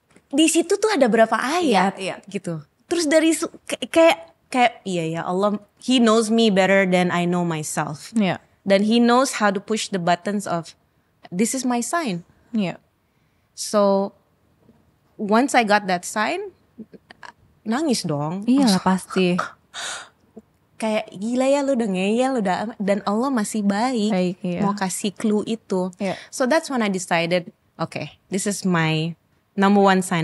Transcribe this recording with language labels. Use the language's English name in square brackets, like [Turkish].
[Indonesian] Di situ tuh ada berapa ayat gitu. Terus dari kayak iya ya [English] Allah, He knows me better than I know myself. Dan He knows how to push the buttons of this is my sign. So once I got that sign, [Indonesian] nangis dong. Iyalah pasti. Kayak gila ya lu udah ngeyel dan Allah masih baik mau kasih clue itu. [English] So that's when I decided, okay, this is my number one sign.